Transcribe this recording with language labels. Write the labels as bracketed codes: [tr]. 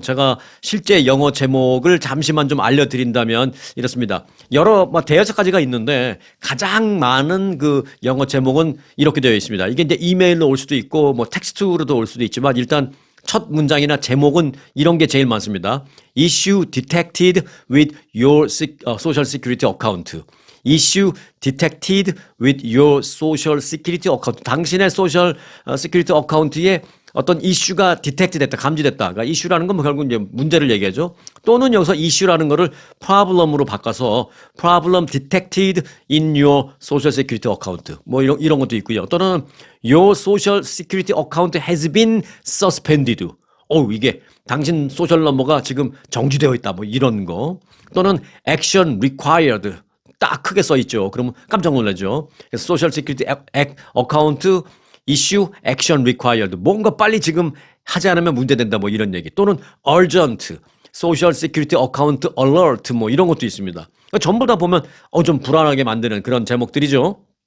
[ko] 제가 실제 영어 제목을 잠시만 좀 알려드린다면 이렇습니다. 여러 대여섯 가지가 있는데 가장 많은 그 영어 제목은 이렇게 되어 있습니다. 이게 이제 이메일로 올 수도 있고 뭐 텍스트로도 올 수도 있지만 일단 첫 문장이나 제목은 이런 게 제일 많습니다. [en] Issue detected with your social security account. Issue detected with your social security account. [ko] 당신의 소셜 시큐리티 어카운트에 어떤 이슈가 디텍트 됐다, 감지됐다. 그러니까 이슈라는 건 뭐 결국 이제 문제를 얘기하죠. 또는 여기서 이슈라는 거를 problem으로 바꿔서 [en] problem detected in your social security account. [ko] 뭐 이런 것도 있고요. [en] 또는 your social security account has been suspended. [ko] 이게 당신 소셜 넘버가 지금 정지되어 있다. 뭐 이런 거. [en] 또는 action required. [ko] 딱 크게 써 있죠. 그러면 깜짝 놀라죠. 그래서 소셜 시큐리티 어카운트 이슈 액션 리콰이어드 뭔가 빨리 지금 하지 않으면 문제된다 뭐 이런 얘기 또는 urgent 소셜 시큐리티 어카운트 alert 뭐 이런 것도 있습니다. 그러니까 전부 다 보면 좀 불안하게 만드는 그런 제목들이죠.